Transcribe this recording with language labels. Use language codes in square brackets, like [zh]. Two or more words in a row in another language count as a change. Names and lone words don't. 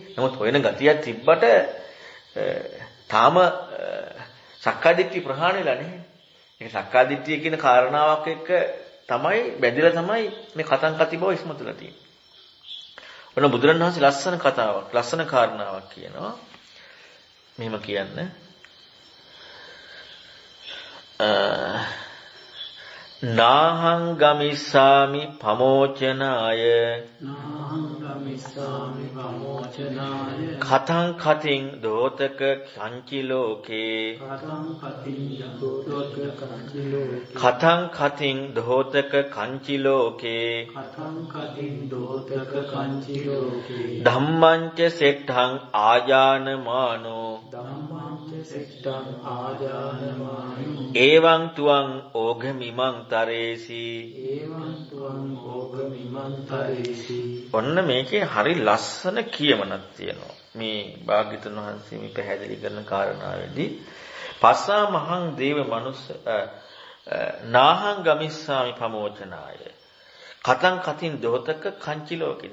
[si] නමුත් හොයන ගතියක් තිබ්බට තාම සක්කාය දිට්ඨිය ප්‍රහාණය වෙලා නැහැ. ඒක සක්කාය දිට්ඨිය කියන කාරණාවක් එක්ක තමයි බැඳිලා තමයි මේ [pi] කතං කති [si] බව ඉස්මතුලා තියෙන්නේ. ඔන්න බුදුරණවහන්සේ ලස්සන කතාවක්, ලස්සන කාරණාවක් කියනවා. මෙහෙම කියන්න. [pi] නාහං ගමිස්සාමි පමෝචනාය කතං කතින් දෝතක කංචි ලෝකේ කතං කතින් දෝතක කංචි ලෝකේ ධම්මං ච සෙට්ඨං ආජානමානෝ එවං තුවං ඕඝමිමං තරේසි. [si] ඔන්න මේකේ හරි ලස්සන කියමනක් තියෙනවා. මේ භාග්‍යතුන් වහන්සේ මේ පැහැදිලි කරන කාරණාවේදී [pi] පස්සා මහං දේව මනුස්ස නාහං ගමිස්සාමි පමෝචනාය කතං කතින් දෝතක කංචි ලෝකේ.